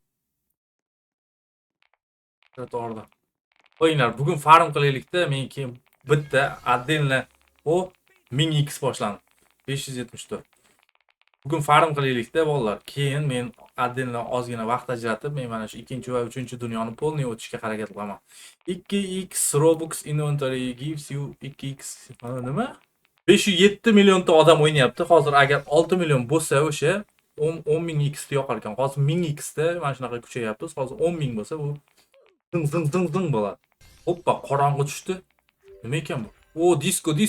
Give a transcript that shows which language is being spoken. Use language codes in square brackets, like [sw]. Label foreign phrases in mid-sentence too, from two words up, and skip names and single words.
[uz] O'yinglar, bugun farm qilaylik-da. Men keyin bitta отдельно 1000x boshlandi. 574. Bugun farm qilaylik-da bolalar. Keyin men отдельно ozgina vaqt ajratib, men mana shu 2 va 3 dunyoni polniy o'tishga harakat qilaman. [en] 2x Robux inventory gives you 2x nima? [uz] 507 millionta odam o'ynayapti. Hozir agar 6 million bo'lsa o'sha 10.000x yoqar ekan. Hozir 1000x da mana shunaqa kuchayapti. Hozir 10.000 bo'lsa bu zing bo'ladi. Hoppa, qorong'i tushdi. Nima ekan bu? Disko.